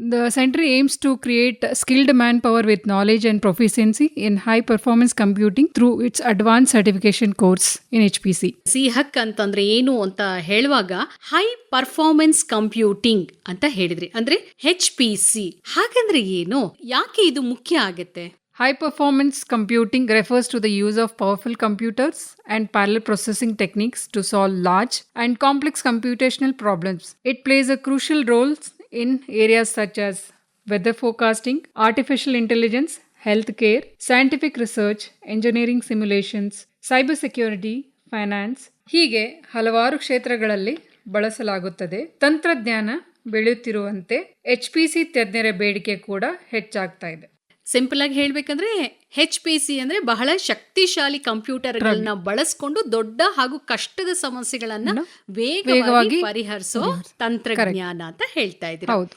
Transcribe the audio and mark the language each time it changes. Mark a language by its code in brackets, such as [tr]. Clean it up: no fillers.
[en] The centre aims to create skilled manpower with knowledge and proficiency in high performance computing through its advance certification course in HPC. [kn] ಸಿಹಕ್ ಅಂತಂದ್ರೆ ಏನು ಅಂತ ಹೇಳುವಾಗ high performance computing ಅಂತ ಹೇಳಿದ್ರಿ, ಅಂದ್ರೆ HPC. ಹಾಗಂದ್ರೆ ಏನು, ಯಾಕೆ ಇದು ಮುಖ್ಯ ಆಗುತ್ತೆ? [en] High performance computing refers to the use of powerful computers and parallel processing techniques to solve large and complex computational problems. It plays a crucial role in areas such as weather forecasting, artificial intelligence, healthcare, scientific research, engineering simulations, cybersecurity, finance. [kn] ಹೀಗೆ ಹಲವಾರು ಕ್ಷೇತ್ರಗಳಲ್ಲಿ ಬಳಸಲಾಗುತ್ತದೆ. ತಂತ್ರಜ್ಞಾನ ಬೆಳೆಯುತ್ತಿರುವಂತೆ HPC ತಜ್ಞರ ಬೇಡಿಕೆ ಕೂಡ ಹೆಚ್ಚಾಗ್ತಾ ಇದೆ. ಸಿಂಪಲ್ ಆಗಿ ಹೇಳ್ಬೇಕಂದ್ರೆ HPC ಅಂದ್ರೆ ಬಹಳ ಶಕ್ತಿಶಾಲಿ ಕಂಪ್ಯೂಟರ್ಗಳನ್ನ ಬಳಸ್ಕೊಂಡು ದೊಡ್ಡ ಹಾಗೂ ಕಷ್ಟದ ಸಮಸ್ಯೆಗಳನ್ನ ವೇಗವಾಗಿ ಪರಿಹರಿಸೋ ತಂತ್ರಜ್ಞಾನ ಅಂತ ಹೇಳ್ತಾ ಇದ್ದೀರಾ.